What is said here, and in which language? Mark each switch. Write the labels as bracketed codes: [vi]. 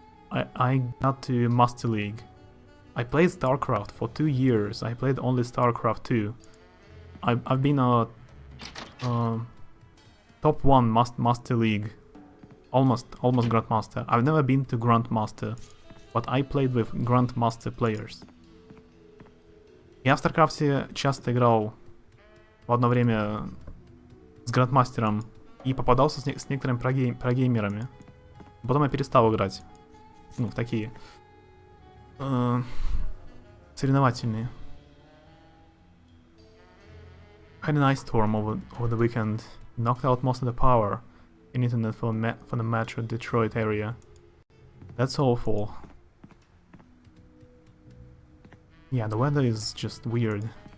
[en] I got to Master League. I played StarCraft for 2 years. I played only StarCraft 2. I've been a top 1 Master League. Almost Grandmaster. I've never been to Grandmaster, but I played with Grandmaster players. [ru] Я в StarCraft часто играл в одно время с Грандмастером и попадался с некоторыми прогеймерами. Потом я перестал играть. Ну, в такие соревновательные. [en] Had an ice storm over the weekend. Knocked out most of the power in internet for the Metro Detroit area. That's awful. Yeah, the weather is just weird.